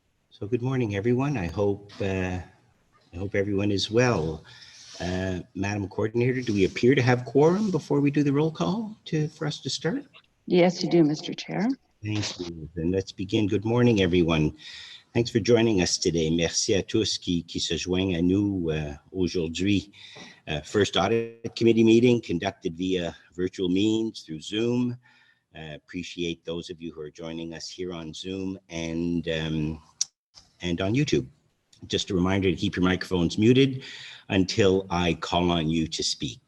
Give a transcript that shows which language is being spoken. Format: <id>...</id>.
<en>So good morning, everyone. I hope everyone is well. Madam Coordinator, do we appear to have quorum before we do the roll call for us to start? Yes, you do, Mr. Chair. Thank you. Then let's begin. Good morning, everyone. Thanks for joining us today.</en> <fr>Merci à tous qui se joignent à nous aujourd'hui.</fr> <en>First Audit Committee meeting conducted via virtual means through Zoom. Appreciate those of you who are joining us here on Zoom and on YouTube. Just a reminder to keep your microphones muted until I call on you to speak.</en>